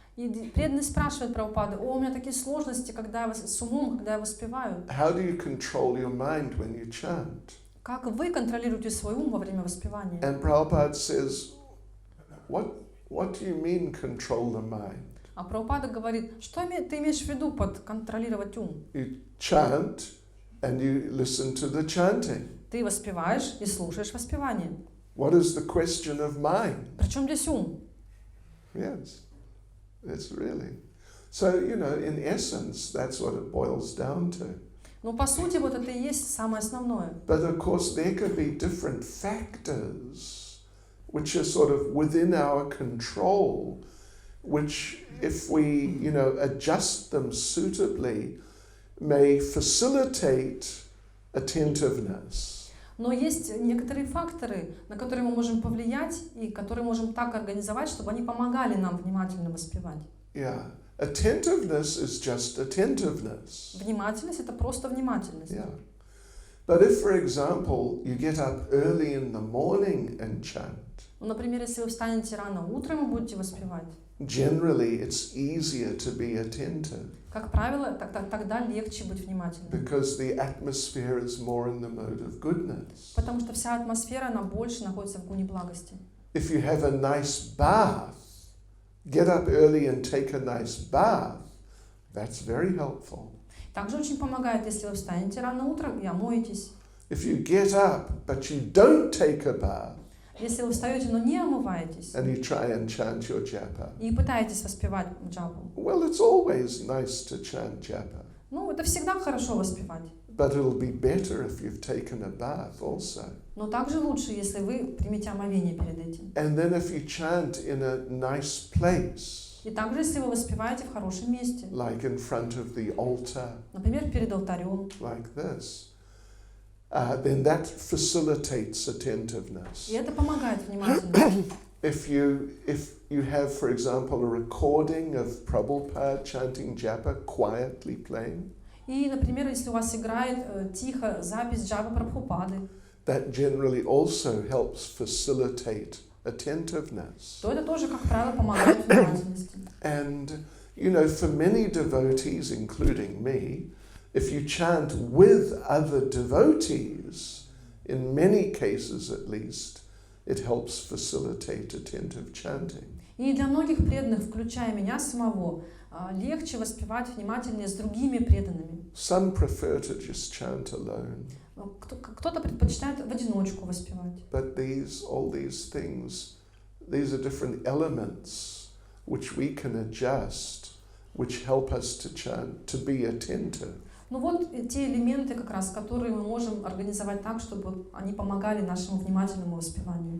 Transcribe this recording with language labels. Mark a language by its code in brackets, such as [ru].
[ru] И преданный спрашивает Прабхупады: о, у меня такие сложности, с умом, когда я воспеваю. [en] How do you control your mind when you chant? [ru] Как вы контролируете свой ум во время воспевания? [en] And Prabhupada says, what do you mean control the mind? [ru] А Прабхупада говорит: что ты имеешь в виду под контролировать ум? [en] You chant and you listen to the chanting. [ru] Ты воспеваешь и слушаешь воспевание. [en] What is the question of mind? [ru] Причем здесь ум? [en] Yes, it's really. So, in essence, that's what it boils down to. [ru] Ну, по сути, вот это и есть самое основное. [en] But of course, there could be different factors which are sort of within our control, which, if we, adjust them suitably, may facilitate attentiveness. [ru] Но есть некоторые факторы, на которые мы можем повлиять и которые можем так организовать, чтобы они помогали нам внимательно воспевать. [en] Yeah. Attentiveness is just attentiveness. [ru] Внимательность — это просто внимательность. [en] Yeah. But if, for example, you get up early in the morning and chant, [ru] Ну, например, если вы встанете рано утром и будете воспевать, [en] generally it's easier to be attentive [ru] как правило, тогда легче быть внимательным. [en] because the atmosphere is more in the mode of goodness. [ru] Потому что вся атмосфера, она больше находится в гуне благости. [en] If you have a nice bath, get up early and take a nice bath, that's very helpful. [ru] Также очень помогает, если вы встанете рано утром и омоетесь. [en] If you get up but you don't take a bath [ru] Если вы встаете, но не омываетесь, [en] and you try and chant your japa, [ru] и пытаетесь воспевать джапу, [en] well, it's always nice to chant japa, [ru] ну, это всегда хорошо воспевать. [en] but it'll be better if you've taken a bath also. [ru] Но также лучше, если вы примете омовение перед этим. [en] And then if you chant in a nice place, [ru] И также, если вы воспеваете в хорошем месте, [en] like in front of the altar, [ru] например, перед алтарем, [en] like this, then that facilitates attentiveness. [ru] и это помогает внимательно. [en] If you have, for example, a recording of Prabhupada chanting japa quietly playing, [ru] И, например, если у вас играет тихо запись джапы Прабхупады, [en] that generally also helps facilitate attentiveness. [ru] то это тоже, как правило, помогает внимательности. [en] And, for many devotees, including me, if you chant with other devotees, in many cases at least, it helps facilitate attentive chanting. [ru] И для многих преданных, включая меня самого, легче воспевать внимательнее с другими преданными. [en] Some prefer to just chant alone. [ru] Кто-то предпочитает в одиночку воспевать. [en] But all these things, these are different elements which we can adjust, which help us to chant, to be attentive. [ru] Ну вот те элементы, как раз, которые мы можем организовать так, чтобы они помогали нашему внимательному воспеванию.